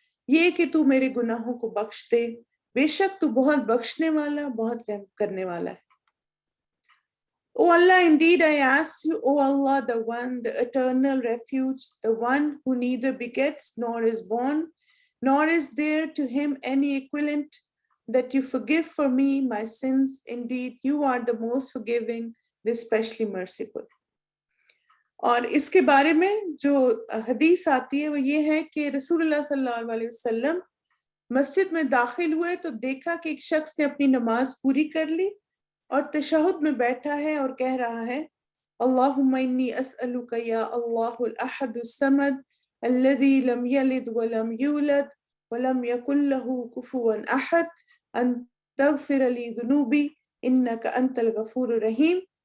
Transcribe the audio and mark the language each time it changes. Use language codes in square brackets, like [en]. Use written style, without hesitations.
[ur] یہ کہ تو میرے گناہوں کو بخش دے، بے شک تو بہت بخشنے والا، بہت رحم کرنے والا ہے. [en] O Allah, indeed I ask you, O Allah, the one, the eternal refuge, the one who neither begets nor is born, nor is there to him any equivalent, that you forgive for me my sins. Indeed, you are the most forgiving, the especially merciful. [ur] اور اس کے بارے میں جو حدیث آتی ہے وہ یہ ہے کہ رسول اللہ صلی اللہ علیہ وسلم مسجد میں داخل ہوئے تو دیکھا کہ ایک شخص نے اپنی نماز پوری کر لی اور تشہد میں بیٹھا ہے اور کہہ رہا ہے [ar] اللہم انی اسألک یا اللہ الاحد الصمد الذی لم یلد ولم یولد ولم یکن له کفوا احد ان تغفر لی ذنوبی انک انت الغفور الرحیم.